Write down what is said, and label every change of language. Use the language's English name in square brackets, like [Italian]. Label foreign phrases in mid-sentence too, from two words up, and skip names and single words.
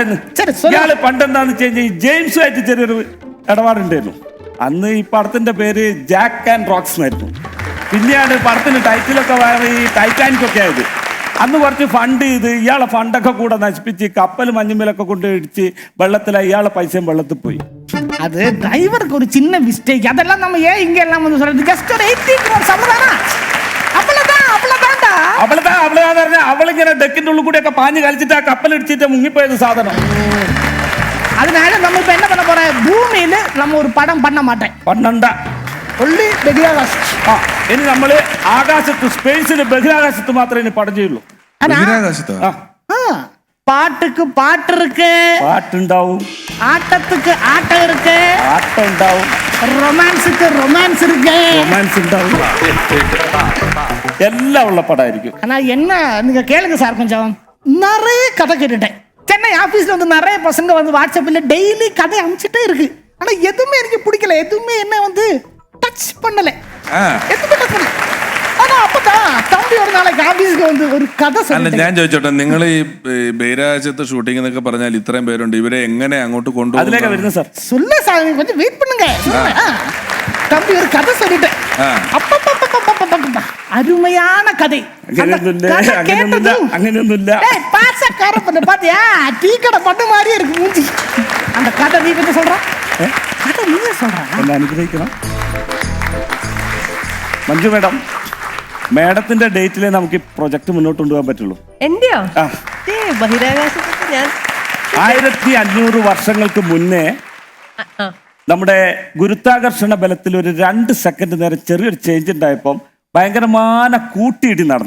[Malayalam] ഇയാള് പണ്ടെന്താന്ന് വെച്ച് കഴിഞ്ഞാൽ ജെയിംസുമായിട്ട് ചെറിയൊരു ഇടപാടുണ്ടായിരുന്നു. അന്ന് ഈ പടത്തിന്റെ പേര് ജാക്ക് ആൻഡ് റോക്സ് എന്നായിരുന്നു. പിന്നെയാണ് പടത്തിന് ടൈറ്റിലൊക്കെ വേറെ ഈ ടൈറ്റാനിക് ഒക്കെ ആയത്. അന്ന് കുറച്ച് ഫണ്ട് ചെയ്ത് ഇയാളെ ഫണ്ടൊക്കെ കൂടെ നശിപ്പിച്ച് കപ്പൽ മഞ്ഞുമേലൊക്കെ കൊണ്ട് ഇടിച്ച് വെള്ളത്തിലായി. ഇയാളെ പൈസയും വെള്ളത്തിൽ പോയി. [Tamil] அது டிரைவருக்கு ஒரு சின்ன மிஸ்டேக். அதெல்லாம் நம்ம ஏன் இங்க எல்லாம் வந்து சொல்றது? ஜஸ்ட் ஒரு 80 crore சம்பளம்தானா? [Malayalam] അവളെന്ന് പറഞ്ഞാൽ അവളിങ്ങനെ ഡെക്കിന്റെ ഉള്ളിൽ കൂടി ഒക്കെ പാഞ്ഞ് കളിച്ചിട്ട് ആ കപ്പൽ ഇടിച്ചിട്ട് മുങ്ങിപ്പോയത് സാധനം. [Tamil] அதனால நம்ம இப்ப என்ன பண்ண போறோம்? பூமியில நம்ம ஒரு படம் பண்ண மாட்டேன். [Malayalam] പണ്ണണ്ട. ഒള്ളി ബഹിരാകാശം. ഇനി നമ്മള് ആകാശത്ത്, സ്പേസിൽ ബഹിരാകാശത്ത് മാത്രമേ ഇനി പടം ചെയ്യുള്ളൂ. [Tamil] பாட்டுக்கு பாட்டு இருக்கு, [Malayalam] പാട്ടുണ്ടാവും. [Tamil] ஆட்டத்துக்கு ஆட்டம் இருக்கு, [Malayalam] ആട്ടം ഉണ്ടാവും. [Tamil] ரொமான்ஸுக்கு ரொமான்ஸ் இருக்கு, [Malayalam] റൊമാൻസ് ഉണ്ടാവും. എല്ലാം ഉള്ള പടമായിരിക്കും. [Tamil] ஆனா என்ன நீங்க கேளுங்க சார், கொஞ்சம் நிறைய கதை கேட்டுட்டேன். சென்னை ஆபீஸ்ல வந்து நிறைய பசங்க வந்து வாட்ஸ்அப்ல டெய்லி கதை அனுப்பிச்சிட்டே இருக்கு. ஆனா எதுவுமே எனக்கு பிடிக்கல, எதுவுமே என்ன வந்து டச் பண்ணல, எதுவுமே டச் பண்ணல. ஆனா அப்பதான் தம்பி ஒரு நாளைக்கு ஆபீஸ்க்கு வந்து ஒரு கதை [Malayalam] അല്ല, ഞാൻ ചോദിച്ചോട്ടെ, നിങ്ങൾ ഈ ബഹിരാകാശത്ത് ഷൂട്ടിംഗ് എന്നൊക്കെ പറഞ്ഞാൽ ഇത്രയും പേരുണ്ട്, ഇവരെ എങ്ങനെ അങ്ങോട്ട് കൊണ്ടുപോകും? അതിലേക്ക് വരുന്നു സാർ. [Tamil] சொல்ல சார், கொஞ்சம் வெயிட் பண்ணுங்க. தம்பி ஒரு கதை சொல்லிட்டேன். அருமையான கதை. [Malayalam] അങ്ങനെയൊന്നുമില്ല. [Tamil] பாசக்காரன் பாத்தியா, டீ கடை பண்ண மாதிரியே இருக்கு மூஞ்சி. அந்த கதை நீ கொஞ்சம் சொல்ற, கதை நீங்க சொல்ற. [Malayalam] എന്നെ അനുഗ്രഹിക്കണം മഞ്ജു മേഡം. മേഡത്തിന്റെ ഡേറ്റിലെ നമുക്ക് ഈ പ്രൊജക്ട് മുന്നോട്ട് കൊണ്ടുപോകാൻ പറ്റുള്ളൂ. എന്റെയോ? ബഹിരാകാശത്ത് ഞാൻ 1500 വർഷങ്ങൾക്ക് മുന്നേ നമ്മുടെ ഗുരുത്വാകർഷണ ബലത്തിൽ ഒരു 2 സെക്കൻഡ് നേരം ചെറിയൊരു ചേഞ്ച് ഉണ്ടായപ്പോൾ ഭയങ്കരമായ കൂട്ടിയിടി നടന്നു.